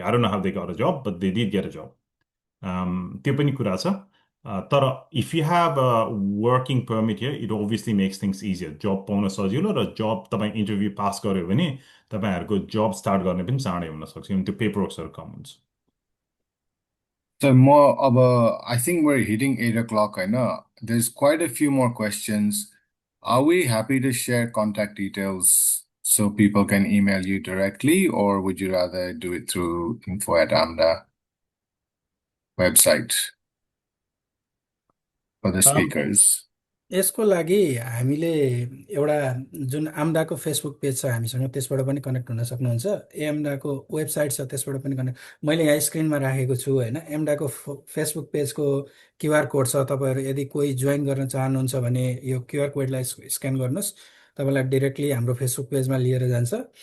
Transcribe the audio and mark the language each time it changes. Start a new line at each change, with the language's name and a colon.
English: I don't know how they got a job, but they did get a job.
Nepali: त्यो पनि कुरा छ।
English: तर if you have a working permit here, it obviously makes things easier.
Nepali: जब पाउन सजिलो र जब तपाईँ इन्टरभ्यू पास गर्यो भने तपाईँहरूको जब स्टार्ट गर्ने पनि चाँडै हुन सक्छ, किनभने त्यो पेपरवर्क्सहरू कम हुन्छ।
English: So more about, I think we're hitting 8 o'clock. I know there's quite a few more questions. Are we happy to share contact details so people can email you directly, or would you rather do it through info@AMDA website for the speakers?
Nepali: यसको लागि हामीले एउटा जुन आम्दाको Facebook page छ हामीसँग, त्यसबाट पनि connect हुन सक्नुहुन्छ। एएमडाको वेबसाइट छ, त्यसबाट पनि कनेक्ट, मैले यहाँ स्क्रिनमा राखेको छु होइन। एमडाको फेसबुक पेजको क्युआर कोड छ, तपाईँहरू यदि कोही जोइन गर्न चाहनुहुन्छ भने यो क्युआर कोडलाई स्क्यान गर्नुहोस्, तपाईँलाई डिरेक्टली हाम्रो फेसबुक पेजमा लिएर जान्छ।